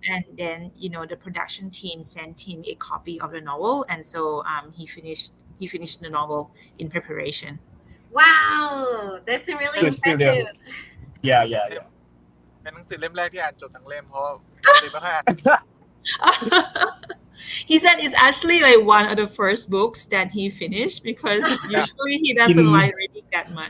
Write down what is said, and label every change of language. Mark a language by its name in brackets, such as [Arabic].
[English] and then the production team sent him a copy of the novel and so he finished the novel in preparation Wow, that's really Good student. impressive. yeah [Thai] เป็นหนังสือเล่มแรกที่อ่านจบทั้งเล่มเพราะปกติไม่ค่อยอ่าน [English] he said it's actually like one of the first books that he finished because usually he doesn't like reading that much